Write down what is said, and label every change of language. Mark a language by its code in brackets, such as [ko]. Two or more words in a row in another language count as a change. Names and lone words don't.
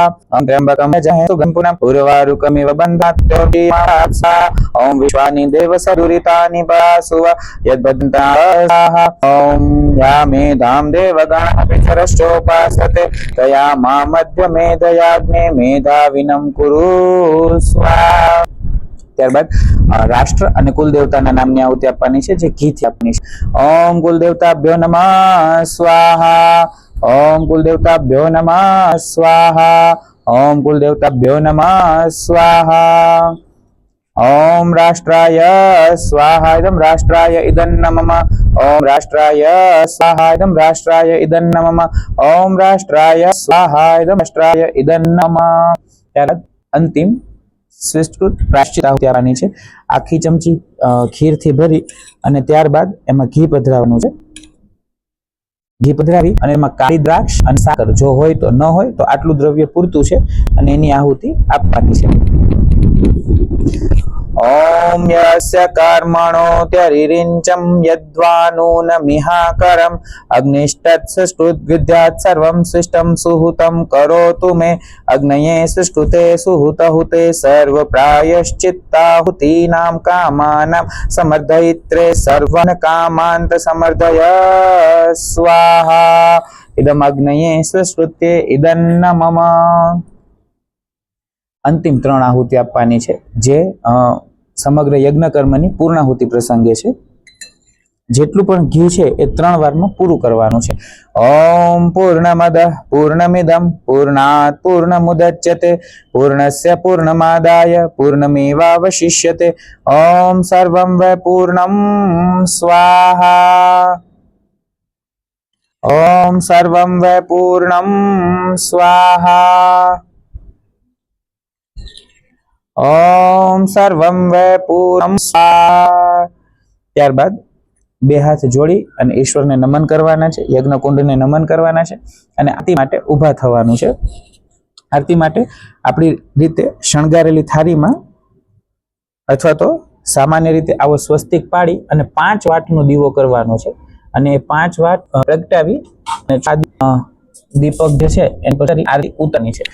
[sa] ओम त्र्यंबकं यजामहे सुगंधिं उर्वारुकमिव बन्धनात् मृत्योर्मुक्षीयमामृतात् स्वाहा. ओम विश्वानि देवसदुरितानि परासुव यद्बद्धन्ताः स्वाहा. ओम या मेधां देवगणपितरश्चोपासते तया मा मध्य मेधयाग्ने मेधाविनं कुरु स्वाहा. [gu] ત્યારબાદ રાષ્ટ્ર અને કુલ દેવતાના નામની આહુતિ આપવાની છે, જે ઘીથી આપવાની છે. [sa] ओम कुल देवताभ्यो नमः स्वाहा. ओम कुल देवताभ्यो नमः स्वाहा. ओम कुल देवताभ्यो नमः स्वाहा. ओम राष्ट्राय स्वाहा इदं राष्ट्राय इदं नमः. ओम राष्ट्राय स्वाहा इदं राष्ट्राय इदं नमः. ओम राष्ट्राय स्वाहा इदं राष्ट्राय इदं नमः. [gu] ત્યારબાદ અંતિમ સ્વીકૃત પ્રાયશ્ચિત આહુતિ આપવાની છે. આખી ચમચી ખીરથી ભરી અને ત્યારબાદ એમાં ઘી પધરાવવાનું છે. ઘી પધરાવી અને એમાં કાળી દ્રાક્ષ અને સાકર જો હોય તો, ન હોય તો આટલું દ્રવ્ય પૂરતું છે અને એની આહુતિ આપવાની છે. [sa] ओम यस्य कर्मणोऽत्यरिरिञ्चं यद्वानूनमिहाकरम् अग्निष्टत्सृष्टुद्विद्यात् सर्वं सृष्टं सुहूतं करोतु मे अग्नये सृष्टुते सुहूतहुते सर्वप्रायश्चित्ताहुतीनां कामानां समर्दयित्रे सर्वान् कामान्त समर्दय स्वाहा. इदम् अग्नये सृष्टुते इदं नमः. [gu] અંતિમ 3 આહુતિ આપવાની છે, જે સમગ્ર યજ્ઞ કર્મની પૂર્ણાહુતિ પ્રસંગે છે. જેટલું પણ ઘી છે એ 3 વારમાં પૂરું કરવાનું છે. [sa] ओम पूर्णमदः पूर्णमिदं पूर्णात पूर्णमुदच्यते पूर्णस्य पूर्णमादाय पूर्णमेवावशिष्यते. ओम सर्वं वै पूर्णं स्वाहा. ओम सर्वं वै पूर्णं स्वाहा. ओम सर्वं वै पूर्णं स्वाहा. [gu] ત્યારબાદ બે હાથ જોડી અને ઈશ્વરને નમન કરવાના છે, યજ્ઞકુંડને નમન કરવાના છે અને આરતી માટે ઊભા થવાનું છે. આરતી માટે આપણી રીતે શણગારેલી થાળીમાં અથવા તો સામાન્ય રીતે આવો સ્વસ્તિક પાડી અને 5 વાટનો દીવો કરવાનો છે અને 5 વાટ પ્રગટાવી અને દીપક જે છે એની પર આરતી ઉતારવાની છે.